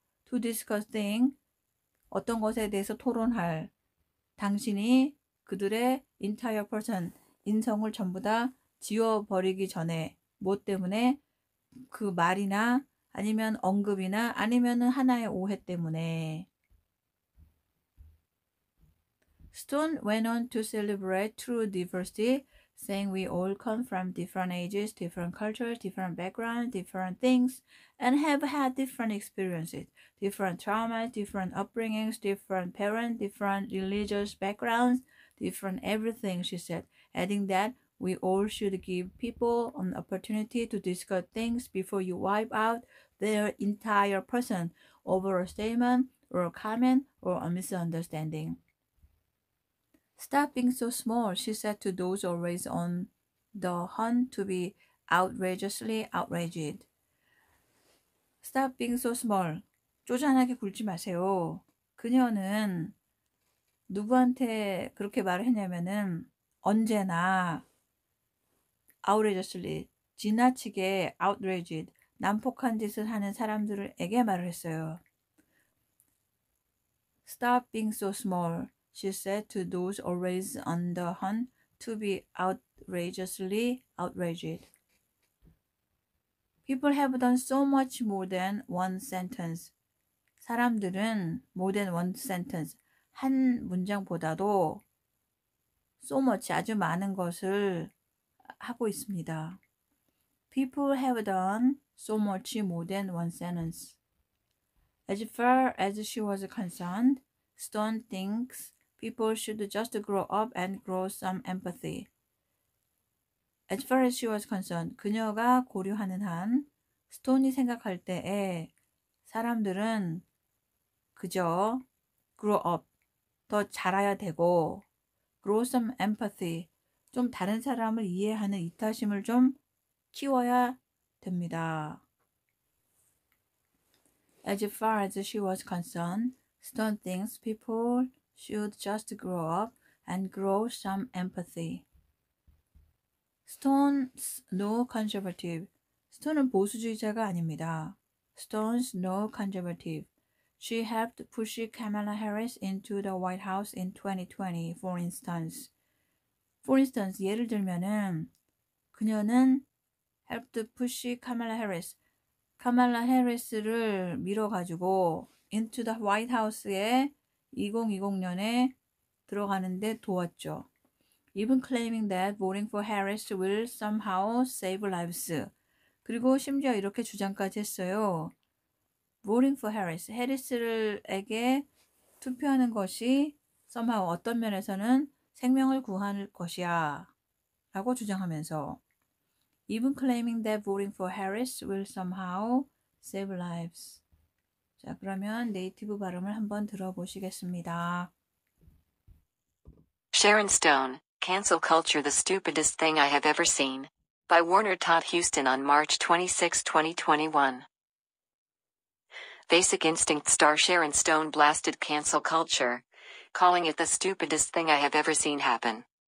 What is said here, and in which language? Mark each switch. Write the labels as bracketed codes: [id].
[en] to discuss thing [ko] 어떤 것에 대해서 토론할 당신이 그들의 entire person 인성을 전부 다 지워버리기 전에 뭐 때문에 그 말이나 아니면 언급이나 아니면은 하나의 오해 때문에 [en] Stone went on to celebrate true diversity, saying we all come from different ages, different cultures, different backgrounds, different things, and have had different experiences, different traumas, different upbringings, different parents, different religious backgrounds, different everything, she said, adding that we all should give people an opportunity to discuss things before you wipe out their entire person over a statement or a comment or a misunderstanding. Stop being so small, she said to those always on the hunt to be outrageously outraged. Stop being so small. [ko] 쪼잔하게 굴지 마세요. 그녀는 누구한테 그렇게 말을 했냐면은 언제나 [en] outrageously, [ko] 지나치게 outraged, 난폭한 짓을 하는 사람들에게 말을 했어요. [en] Stop being so small, she said to those always on the hunt to be outrageously outraged. People have done so much more than one sentence. [ko] 사람들은 [en] more than one sentence, [ko] 한 문장보다도 [en] so much, [ko] 아주 많은 것을 하고 있습니다. [en] People have done so much more than one sentence. As far as she was concerned, Stone thinks people should just grow up and grow some empathy. As far as she was concerned, [ko] 그녀가 고려하는 한, 스톤이 생각할 때에 사람들은 그저 [en] grow up, [ko] 더 자라야 되고 [en] grow some empathy, [ko] 좀 다른 사람을 이해하는 이타심을 좀 키워야 됩니다. [en] As far as she was concerned, Stone thinks people should just grow up and grow some empathy. Stone's no conservative. [ko] 스톤은 보수주의자가 아닙니다. [en] Stone's no conservative. She helped push Kamala Harris into the White House in 2020, for instance. For instance, [ko] 예를 들면은 그녀는 [en] helped push Kamala Harris, [ko] 카말라 해리스를 밀어가지고 [en] into the White House [ko] 에 2020년에 들어가는데 도왔죠. [en] Even claiming that voting for Harris will somehow save lives. [ko] 그리고 심지어 이렇게 주장까지 했어요. [en] Voting for Harris, [ko] 해리스에게 투표하는 것이 [en] somehow [ko] 어떤 면에서는 생명을 구할 것이야 라고 주장하면서 [en] Even claiming that voting for Harris will somehow save lives. [ko] 자, 그러면 네이티브 발음을 한번 들어보시겠습니다. [en] Sharon Stone, Cancel Culture: The Stupidest Thing I Have Ever Seen, by Warner Todd Houston on March 26, 2021. Basic Instinct star Sharon Stone blasted cancel culture, calling it the stupidest thing I have ever seen happen.